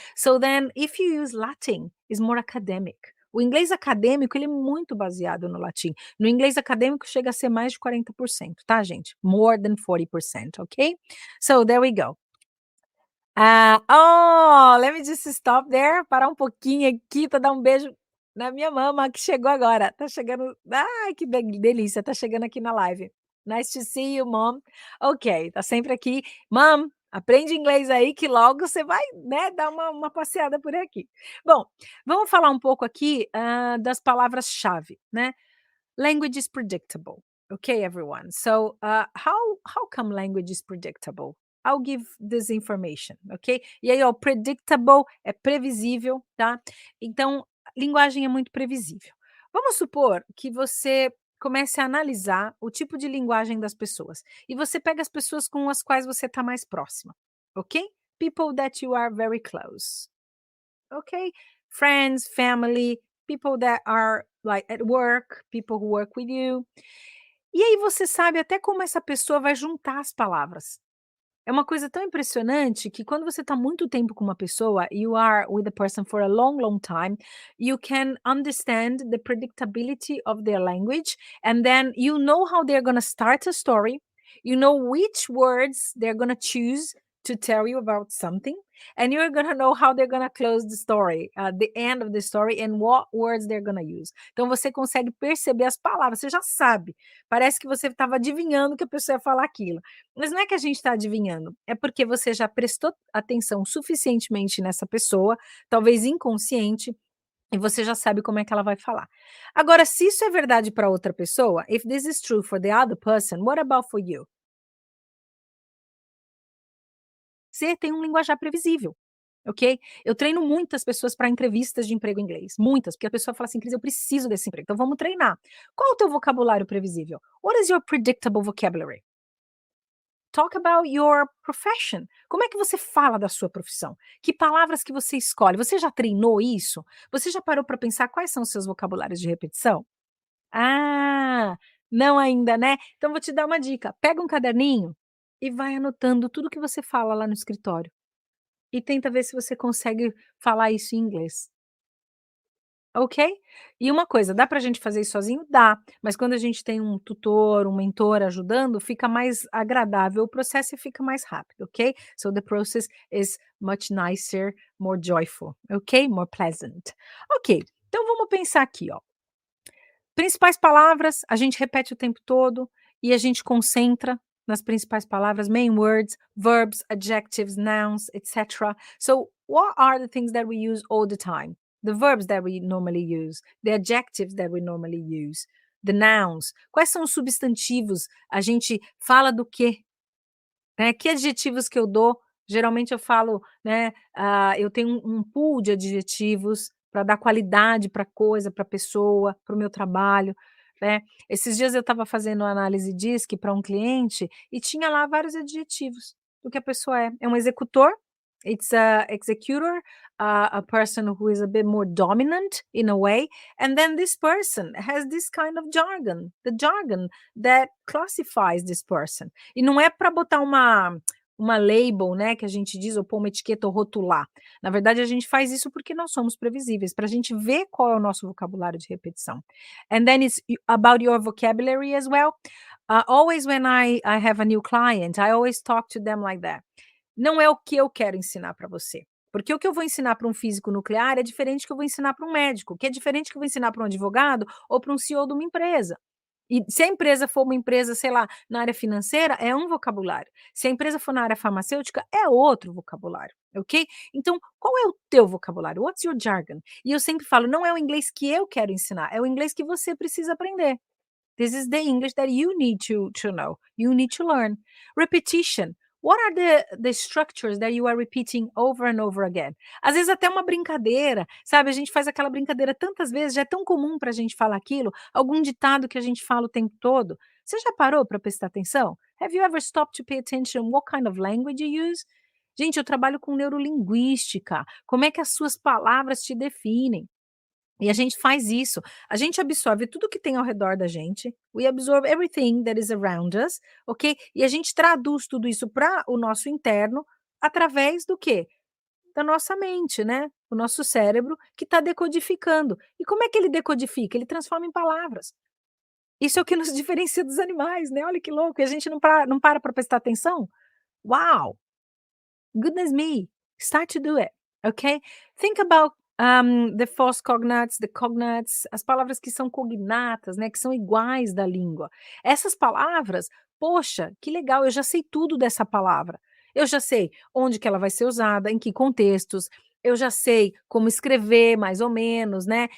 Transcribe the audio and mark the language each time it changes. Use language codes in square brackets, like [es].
[en] So then, if you use Latin, it's more academic. [pt] O inglês acadêmico, ele é muito baseado no latim. No inglês acadêmico chega a ser mais de 40%, tá, gente? [en] More than 40%, ok? So there we go. Oh, let me just stop there, [pt] parar um pouquinho aqui para dar um beijo na minha mama que chegou agora. Tá chegando, ai que delícia, tá chegando aqui na live. [en] Nice to see you, mom. [pt] Ok, tá sempre aqui. Mom, aprende inglês aí que logo você vai, né, dar uma passeada por aqui. Bom, vamos falar um pouco aqui das palavras-chave, né? [en] Language is predictable. Okay, everyone. So, how come language is predictable? I'll give this information, ok? [pt] E aí, ó, predictable é previsível, tá? Então, linguagem é muito previsível. Vamos supor que você comece a analisar o tipo de linguagem das pessoas e você pega as pessoas com as quais você está mais próxima, ok? [en] People that you are very close, ok? Friends, family, people that are like at work, people who work with you. [pt] E aí você sabe até como essa pessoa vai juntar as palavras. É uma coisa tão impressionante que quando você está muito tempo com uma pessoa, [en] you are with the person for a long, long time, you can understand the predictability of their language, and then you know how they're going to start a story, you know which words they're going to choose to tell you about something, and you're going to know how they're going to close the story, the end of the story, and what words they're going to use. [pt] Então você consegue perceber as palavras, você já sabe. Parece que você estava adivinhando que a pessoa ia falar aquilo. Mas não é que a gente está adivinhando, é porque você já prestou atenção suficientemente nessa pessoa, talvez inconsciente, e você já sabe como é que ela vai falar. Agora, se isso é verdade para outra pessoa, [en] if this is true for the other person, what about for you? [pt] Você tem um linguajar previsível, ok? Eu treino muitas pessoas para entrevistas de emprego em inglês, muitas, porque a pessoa fala assim: "Cris, eu preciso desse emprego", então vamos treinar. Qual o teu vocabulário previsível? [en] What is your predictable vocabulary? talk about your profession. [pt] Como é que você fala da sua profissão? Que palavras que você escolhe? Você já treinou isso? Você já parou para pensar quais são os seus vocabulários de repetição? Ah, não ainda, né? Então vou te dar uma dica, pega um caderninho e vai anotando tudo que você fala lá no escritório, e tenta ver se você consegue falar isso em inglês, ok? E uma coisa, dá pra gente fazer isso sozinho? Dá, mas quando a gente tem um tutor, um mentor ajudando, fica mais agradável o processo e fica mais rápido, ok? [en] So the process is much nicer, more joyful, ok? More pleasant. [pt] Ok, então vamos pensar aqui, ó. Principais palavras, a gente repete o tempo todo e a gente concentra nas principais palavras, [en] main words, verbs, adjectives, nouns, etc. So, what are the things that we use all the time? The verbs that we normally use, the adjectives that we normally use, the nouns. [pt] Quais são os substantivos? A gente fala do quê? Né, que adjetivos que eu dou? Geralmente eu falo, né, eu tenho um pool de adjetivos para dar qualidade pra coisa, pra pessoa, para o meu trabalho, né. Esses dias eu estava fazendo análise DISC para um cliente e tinha lá vários adjetivos do que a pessoa é. É um executor, [en] it's a executor, a person who is a bit more dominant in a way, and then this person has this kind of jargon, the jargon that classifies this person. [pt] E não é para botar uma label, né, que a gente diz, ou pôr uma etiqueta ou rotular. Na verdade, a gente faz isso porque nós somos previsíveis, para a gente ver qual é o nosso vocabulário de repetição. [en] And then it's about your vocabulary as well. Always when I have a new client, I always talk to them like that. [pt] Não é o que eu quero ensinar para você. Porque o que eu vou ensinar para um físico nuclear é diferente do que eu vou ensinar para um médico, que é diferente do que eu vou ensinar para um advogado ou para um CEO de uma empresa. E se a empresa for uma empresa, sei lá, na área financeira, é um vocabulário. Se a empresa for na área farmacêutica, é outro vocabulário, ok? Então, qual é o teu vocabulário? [en] What's your jargon? [pt] E eu sempre falo, não é o inglês que eu quero ensinar, é o inglês que você precisa aprender. [en] This is the English that you need to know, you need to learn. Repetition. What are the structures that you are repeating over and over again? [pt] Às vezes até uma brincadeira, sabe? A gente faz aquela brincadeira tantas vezes, já é tão comum para a gente falar aquilo, algum ditado que a gente fala o tempo todo. Você já parou para prestar atenção? [en] Have you ever stopped to pay attention what kind of language you use? [pt] Gente, eu trabalho com neurolinguística. Como é que as suas palavras te definem? E a gente faz isso, a gente absorve tudo que tem ao redor da gente, [en] we absorb everything that is around us, [pt] ok? E a gente traduz tudo isso para o nosso interno, através do quê? Da nossa mente, né, o nosso cérebro que está decodificando. E como é que ele decodifica? Ele transforma em palavras. Isso é o que nos diferencia dos animais, né, olha que louco, e a gente não para para prestar atenção? Uau! [en] Goodness me, start to do it, okay? Think about the false cognates, the cognates, [pt] as palavras que são cognatas, né, que são iguais da língua. Essas palavras, poxa, que legal, eu já sei tudo dessa palavra. Eu já sei onde que ela vai ser usada, em que contextos, eu já sei como escrever mais ou menos, né?